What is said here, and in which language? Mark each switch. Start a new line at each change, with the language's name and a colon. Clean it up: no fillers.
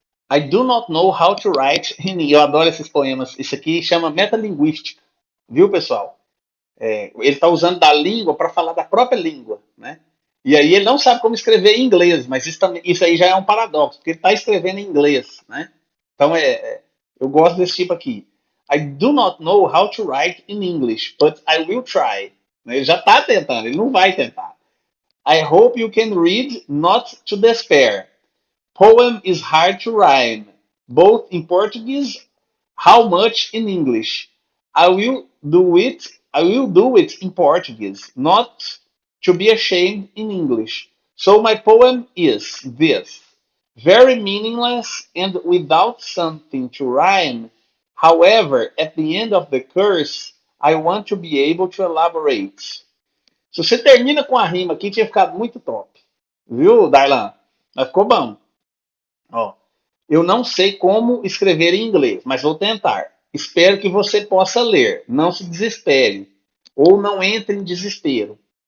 English: I do not know how to write.
Portuguese: Eu adoro esses poemas. Isso aqui chama metalinguística. Viu, pessoal? Ele está usando da língua para falar da própria língua, né? E aí ele não sabe como escrever em inglês, mas isso aí já é um paradoxo, porque ele está escrevendo em inglês, né? Então eu gosto desse tipo aqui.
English: I do not know how to write in English, but I will try.
Portuguese: Ele já está tentando, ele não vai tentar.
English: I hope you can read, not to despair. Poem is hard to rhyme, both in Portuguese, how much in English. I will do it in Portuguese, not to be ashamed in English. So my poem is this: very meaningless and without something to rhyme. However, at the end of the curse, I want to be able to elaborate.
Portuguese: Se você termina com a rima aqui, tinha ficado muito top. Viu, Darlan? Mas ficou bom. Ó, eu não sei como escrever em inglês, mas vou tentar. Espero que você possa ler. Não se desespere. Ou não entre em desespero.